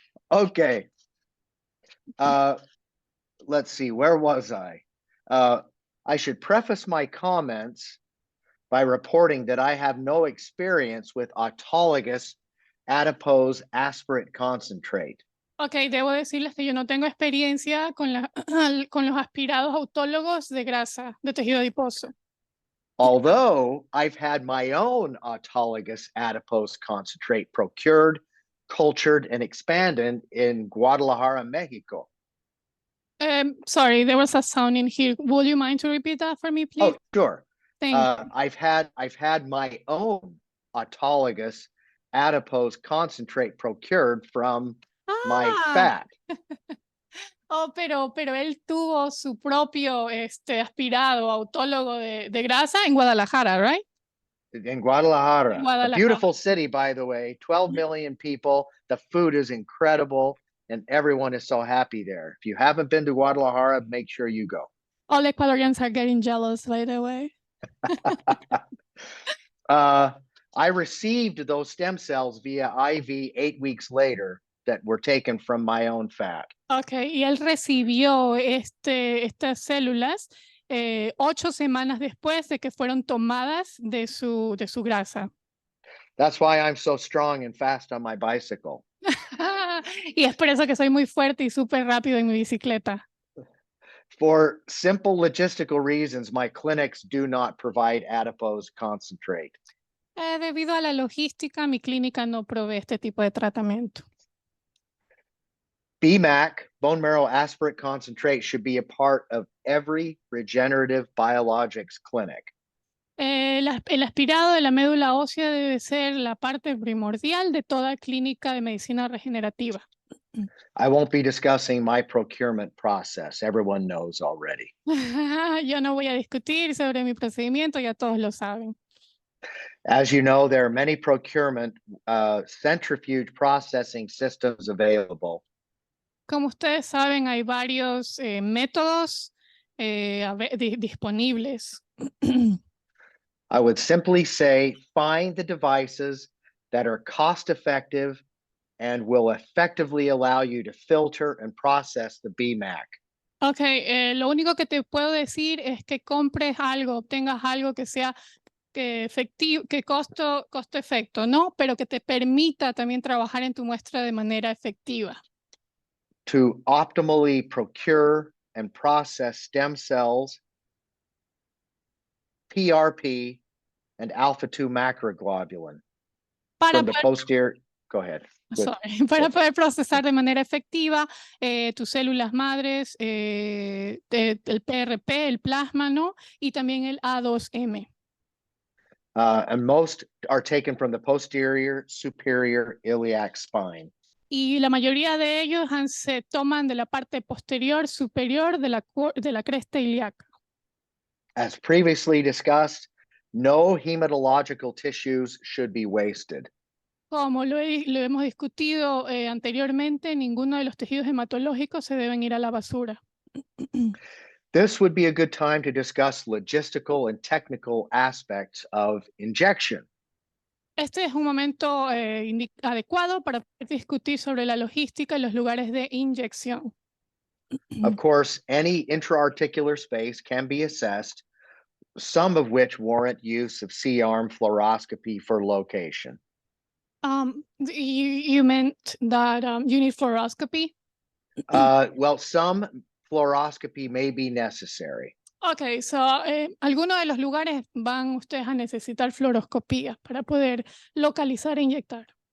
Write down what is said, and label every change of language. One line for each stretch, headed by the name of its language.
English: Okay. Let's see, where was I? I should preface my comments by reporting that I have no experience with autologous adipose aspirate concentrate.
Spanish: Ok, debo decirles que yo no tengo experiencia con los aspirados autólogos de grasa, de tejido adiposo.
English: Although I've had my own autologous adipose concentrate procured, cultured, and expanded in Guadalajara, Mexico. Sorry, there was a sound in here. Would you mind to repeat that for me, please? Oh, sure. Thank you. I've had my own autologous adipose concentrate procured from my Ah, fat.
Spanish: oh, pero él tuvo su propio aspirado autólogo de grasa en Guadalajara, right?
English: In Guadalajara, a Guadalajara. beautiful city, by the way, 12 million people. The food is incredible and everyone is so happy there. If you haven't been to Guadalajara, make sure you go. All Ecuadorians are getting jealous right away. I received those stem cells via IV 8 weeks later that were taken from my own fat.
Spanish: Ok, y él recibió estas células 8 semanas después de que fueron tomadas de su grasa.
English: That's why I'm so strong and fast on my bicycle.
Spanish: Y es por eso que soy muy fuerte y súper rápido en mi bicicleta.
English: For simple logistical reasons, my clinics do not provide adipose concentrate.
Spanish: Debido a la logística, mi clínica no provee este tipo de tratamiento.
English: BMAC, bone marrow aspirate concentrate, should be a part of every regenerative biologics clinic.
Spanish: El aspirado de la médula ósea debe ser la parte primordial de toda clínica de medicina regenerativa.
English: I won't be discussing my procurement process. Everyone knows already.
Spanish: Yo no voy a discutir sobre mi procedimiento, ya todos lo saben.
English: As you know, there are many procurement centrifuge processing systems available.
Spanish: Como ustedes saben, hay varios métodos disponibles.
English: I would simply say find the devices that are cost effective and will effectively allow you to filter and process the BMAC.
Spanish: Ok, lo único que te puedo decir es que compres algo, obtengas algo que sea que costo-efecto, ¿no? Pero que te permita también trabajar en tu muestra de manera efectiva.
English: to optimally procure and process stem cells, PRP, and alpha-2 macroglobulin
Spanish: Para
English: from the posterior. Go ahead. Good.
Spanish: Sorry, para poder procesar de manera efectiva tus células madres, el PRP, el plasma, ¿no? Y también el A2M.
English: And most are taken from the posterior superior iliac spine.
Spanish: Y la mayoría de ellos se toman de la parte posterior superior de la cresta ilíaca.
English: As previously discussed, no hematological tissues should be wasted.
Spanish: Como lo hemos discutido anteriormente, ninguno de los tejidos hematológicos se deben ir a la basura.
English: This would be a good time to discuss logistical and technical aspects of injection.
Spanish: Este es un momento adecuado para discutir sobre la logística y los lugares de inyección.
English: Of course, any intra-articular space can be assessed, some of which warrant use of C-arm fluoroscopy for location. You meant that you need fluoroscopy? Well, some fluoroscopy may be necessary.
Spanish: Okay, so algunos de los lugares van ustedes a necesitar fluoroscopía para poder localizar e inyectar.